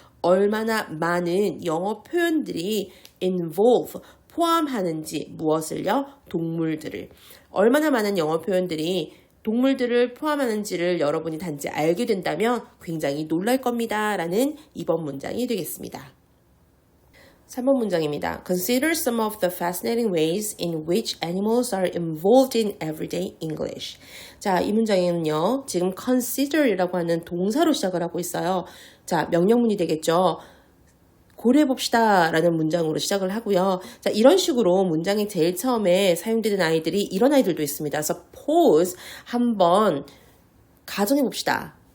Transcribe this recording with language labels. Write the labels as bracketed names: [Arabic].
[Korean] 얼마나 많은 영어 표현들이 involve, 포함하는지 무엇을요? 동물들을. 얼마나 많은 영어 표현들이 동물들을 포함하는지를 여러분이 단지 알게 된다면 굉장히 놀랄 겁니다. 라는 2번 문장이 되겠습니다. 3번 문장입니다. [English] Consider some of the fascinating ways in which animals are involved in everyday English. [Korean] 자, 이 문장에는요. 지금 consider이라고 하는 동사로 시작을 하고 있어요. 자, 명령문이 되겠죠. 고려해봅시다 라는 문장으로 시작을 하고요. 자, 이런 식으로 문장이 제일 처음에 사용되는 아이들이 이런 아이들도 있습니다. Suppose 한번 가정해봅시다.